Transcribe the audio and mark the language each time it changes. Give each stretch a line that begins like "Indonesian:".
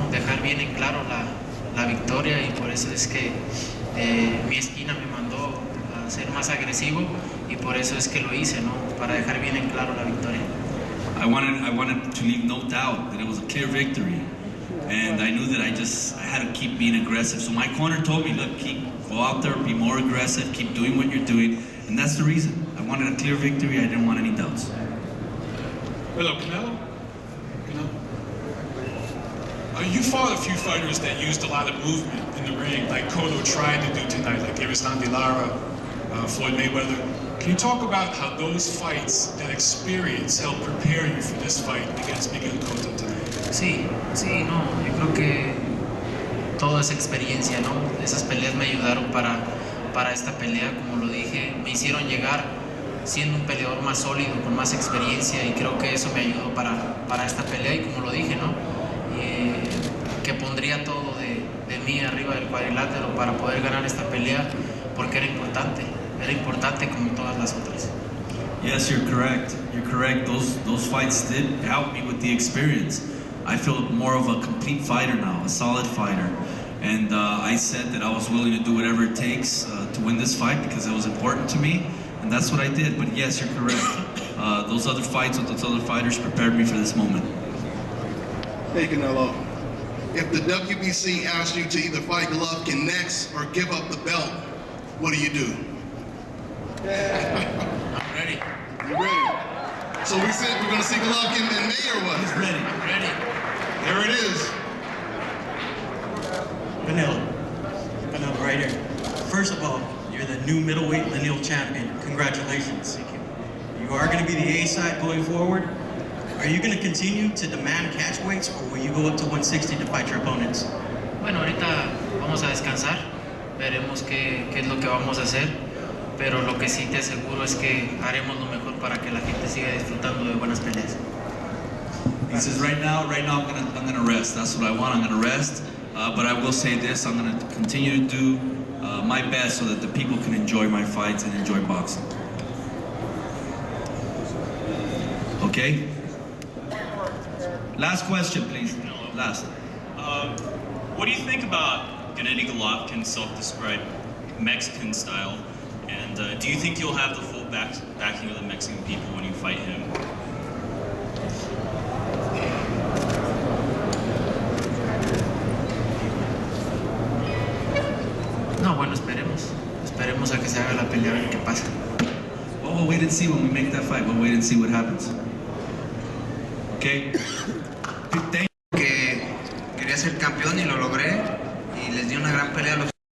Spanish: Dejar bien en claro la victoria y por eso es que mi esquina me mandó a ser más agresivo y por eso es que lo hice, ¿no? Para dejar bien en claro la victoria.
English: I wanted to leave no doubt that it was a clear victory. And I knew that I had to keep being aggressive. So my corner told me, look, go out there, be more aggressive, keep doing what you're doing. And that's the reason. I wanted a clear victory. I didn't want any doubts. Hello, Canelo. You fought a few fighters that used a lot of movement in the ring, like Cotto tried to do tonight, like Erislandy Lara, Floyd Mayweather. Can you talk about how those fights, that experience, helped prepare you for this fight against Miguel Cotto tonight?
Spanish: Sí, no, yo creo que toda esa experiencia, ¿no? Esas peleas me ayudaron para esta pelea, como lo dije, me hicieron llegar siendo un peleador más sólido, con más experiencia y creo que eso me ayudó para esta pelea y como lo dije, ¿no? Que pondría todo de mí arriba del cuadrilátero para poder ganar esta pelea porque era importante como todas las otras.
English: Yes, you're correct. You're correct. Those fights did help me with the experience. I feel more of a complete fighter now, a solid fighter. And I said that I was willing to do whatever it takes to win this fight because it was important to me. And that's what I did. But yes, you're correct. Those other fights with those other fighters prepared me for this moment. Hey, Canelo. If the WBC asks you to either fight Golovkin next or give up the belt, what do you do? I'm ready. You ready? So we said we're going to see Golovkin in May or what? He's ready. Ready. There it is. Canelo, right here. First of all, you're the new middleweight lineal champion. Congratulations. Thank you. You are going to be the A side going forward. Are you going to continue to demand catch weights or will you go up to 160 to fight your opponents?
Spanish: Bueno, ahorita vamos a descansar, veremos qué es lo que vamos a hacer, pero lo que sí te aseguro es que haremos lo mejor para que la gente siga disfrutando de buenas peleas.
English: He says, right now I'm gonna rest. That's what I want. I'm gonna rest. But I will say this: I'm gonna continue to do my best so that the people can enjoy my fights and enjoy boxing. Okay. Last question, please. Last. What do you think about Gennady Golovkin's self-described Mexican style? And do you think you'll have the full backing of the Mexican people when you fight him?
Spanish: No, bueno, esperemos a que se haga la pelea, a ver qué pasa.
English: Well, we'll wait and see when we make that fight. We'll wait and see what happens. Okay.
Spanish: Que quería ser campeón y lo logré y les di una gran pelea a los